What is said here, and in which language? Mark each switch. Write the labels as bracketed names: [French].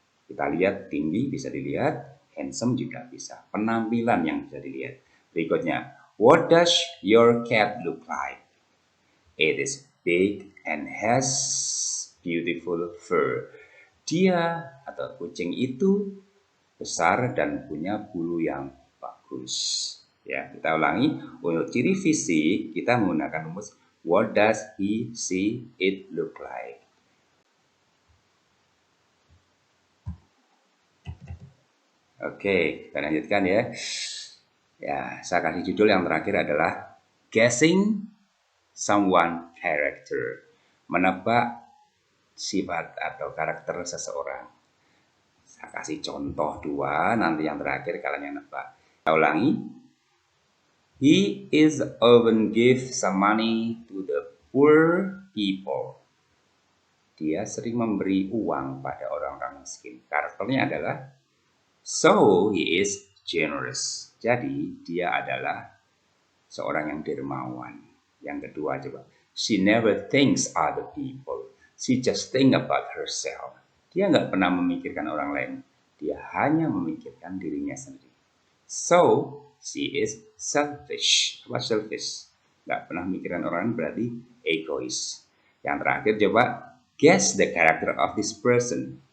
[Indonesian] Kita lihat tinggi bisa dilihat, handsome juga bisa. Penampilan yang bisa dilihat. Berikutnya, [English] what does your cat look like? It is big and has beautiful fur. [Indonesian] Dia atau kucing itu besar dan punya bulu yang bagus. Ya, kita ulangi. Untuk ciri fisik kita menggunakan rumus [English] what does he, she, it look like. [Indonesian] Oke, kita lanjutkan ya. Ya, saya kasih judul yang terakhir adalah [English] guessing someone character. [Indonesian] Menebak sifat atau karakter seseorang. Saya kasih contoh dua, nanti yang terakhir kalian yang nebak. Saya ulangi. [English] He is often give some money to the poor people. [Indonesian] dia sering memberi uang pada orang-orang miskin. Karakternya adalah [English] so he is generous. [Indonesian] Jadi dia adalah seorang yang dermawan. Yang kedua coba, [English] she never thinks other people. She just think about herself. [Indonesian] Dia nggak pernah memikirkan orang lain. Dia hanya memikirkan dirinya sendiri. [English] So, she is selfish. [Indonesian] Apa [English] selfish? [Indonesian] Nggak pernah memikirkan orang lain berarti egois. Yang terakhir coba, [English] guess the character of this person.